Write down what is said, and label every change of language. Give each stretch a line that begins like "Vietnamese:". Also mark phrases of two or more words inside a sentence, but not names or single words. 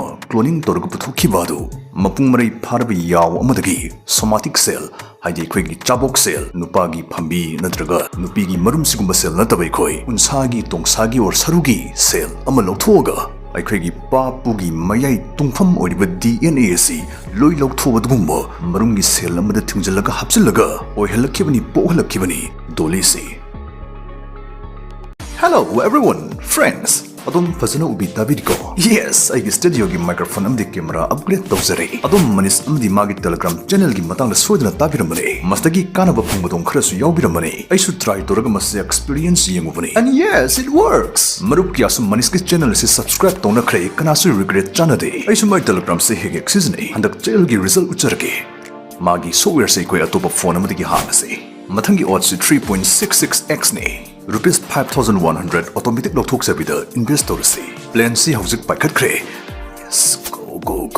Manipuri: ꯀ꯭ꯂꯣꯅꯤꯡ ꯇꯧꯔꯒ ꯄꯨꯊꯣꯛꯈꯤꯕ ꯑꯗꯨ ꯃꯄꯨꯡ ꯃꯔꯩ ꯐꯥꯔꯕ ꯌꯥꯎ ꯑꯃꯗꯒꯤ
English: somatic cell,
Manipuri: ꯍꯥꯏꯗꯤ ꯑꯩꯈꯣꯏꯒꯤ ꯆꯥꯕꯣꯛ ꯁꯦꯜ, ꯅꯨꯄꯥꯒꯤ ꯐꯝꯕꯤ ꯅꯠꯇ꯭ꯔꯒ ꯅꯨꯄꯤꯒꯤ ꯃꯔꯨꯝ ꯁꯤꯒꯨꯝꯕ ꯁꯦꯜ ꯅꯠꯇꯕ ꯑꯩꯈꯣꯏ ꯎꯟꯁꯥꯒꯤ, ꯇꯣꯡꯁꯥꯒꯤ ꯑꯣꯔ ꯁꯔꯨꯒꯤ ꯁꯦꯜ ꯑꯃ ꯂꯧꯊꯣꯛꯑꯒ ꯑꯩꯈꯣꯏꯒꯤ ꯄꯥꯄꯨꯒꯤ ꯃꯌꯥꯏ ꯇꯨꯡꯐꯝ ꯑꯣꯏꯔꯤꯕ DNA ꯑꯁꯤ ꯂꯣꯏ ꯂꯧꯊꯣꯛꯑꯗꯨꯒꯨꯝꯕ ꯃꯔꯨꯝꯒꯤ ꯁꯦꯜ ꯑꯃꯗ ꯊꯤꯡꯖꯤꯜꯂꯒ ꯍꯥꯞꯆꯤꯜꯂꯒ ꯑꯣꯏꯍꯜꯂꯛꯈꯤꯕꯅꯤ, ꯄꯣꯛꯍꯜꯂꯛꯈꯤꯕꯅꯤ ꯗꯣꯂꯤꯁꯤ꯫
English: Hello everyone, friends!
Manipuri: ꯑꯗꯣꯝ ꯐꯖꯅ ꯎꯕꯤ ꯇꯥꯕꯤꯔꯤꯀꯣ? Yes, ꯑꯩꯒꯤ ꯁ꯭ꯇꯨꯗꯤꯑꯣꯒꯤ ꯃꯥꯏꯀ꯭ꯔꯣꯐꯣꯟ ꯑꯃꯗꯤ
English: camera upgrade
Manipuri: ꯇꯧꯖꯔꯦ꯫ ꯑꯗꯣꯝ ꯃꯅꯤꯁ ꯑꯃꯗꯤ ꯃꯥꯒꯤ ꯇꯦꯂꯤꯒ꯭ꯔꯥꯝ ꯆꯦꯅꯦꯜꯒꯤ ꯃꯇꯥꯡꯗ ꯁꯣꯏꯗꯅ ꯇꯥꯕꯤꯔꯝꯕꯅꯤ꯫ ꯃꯁꯤꯗꯒꯤ ꯀꯥꯟꯅꯕ ꯐꯪꯕꯗꯣꯡ ꯈꯔꯁꯨ ꯌꯥꯎꯕꯤꯔꯝꯕꯅꯤ꯫ ꯑꯩꯁꯨ ꯇ꯭ꯔꯥꯏ ꯇꯧꯔꯒ ꯃꯁꯤ ꯑꯦꯛꯁꯄꯤꯔꯤꯌꯦꯟꯁ ꯌꯦꯡꯉꯨꯕꯅꯤ꯫
English: And yes, it works!
Manipuri: ꯃꯔꯨꯞ ꯀꯌꯥꯁꯨ ꯃꯅꯤꯁꯀꯤ ꯆꯦꯅꯦꯜ ꯑꯁꯤ ꯁꯕꯁꯀ꯭ꯔꯥꯏꯕ ꯇꯧꯅꯈ꯭ꯔꯦ, ꯀꯅꯥꯁꯨ ꯔꯤꯒ꯭ꯔꯦꯠ ꯆꯥꯅꯗꯦ꯫ ꯑꯩꯁꯨ
English: my Telegram
Manipuri: ꯍꯦꯛ ꯁꯤꯖꯤꯟꯅꯩ꯫ ꯍꯟꯗꯛ ꯆꯦꯅꯦꯜꯒꯤ ꯔꯤꯖꯜꯠ ꯎꯠꯆꯔꯒꯦ꯫ ꯃꯥꯒꯤ ꯁꯣꯐꯋꯦꯌꯔꯁꯦ ꯑꯩꯈꯣꯏ ꯑꯇꯣꯞꯄ ꯐꯣꯟ ꯑꯃꯗꯒꯤ ꯍꯥꯡꯉꯁꯤ꯫ ꯃꯊꯪꯒꯤ ꯑꯣꯠꯁꯤ 3.66x ꯅꯤ꯫ ꯔꯨꯄꯤꯁ 5,100 ꯑꯣꯇꯣꯃꯦꯇꯤꯛ ꯂꯧꯊꯣꯛꯆꯕꯤꯗ ꯏꯟꯚꯦꯁꯠ ꯇꯧꯔꯁꯤ꯫ ꯄ꯭ꯂꯦꯟꯁꯤ ꯍꯧꯖꯤꯛ ꯄꯥꯏꯈꯠꯈ꯭ꯔꯦ꯫ Go!